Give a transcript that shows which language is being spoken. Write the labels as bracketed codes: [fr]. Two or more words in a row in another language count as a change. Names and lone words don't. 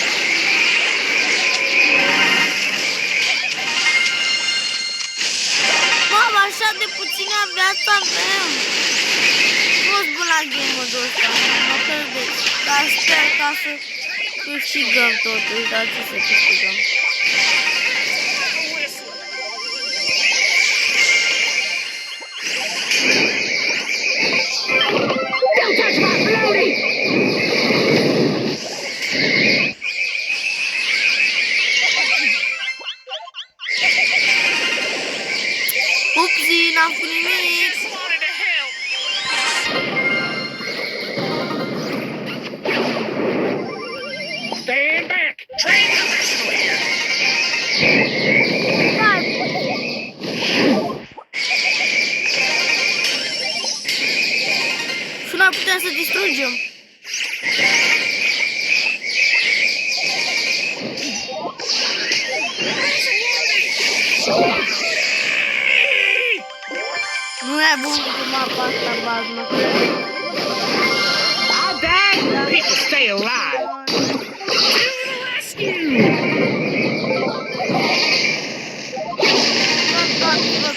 [ro] Mama, așa de puțină viață avem. Nu-s bun la game-ul ăsta, mă credeți. Dar sper ca să câștigăm totuși, dar ce să câștigăm? [en] Don't touch my floaty! [ro] Upsi, n-am făcut nimic. [en] Stand back! Train professional here! [ro] Și noi putem să distrugem. Nu e bun cu mapa asta, bază. [en] I'll die! People stay alive! To the rescue!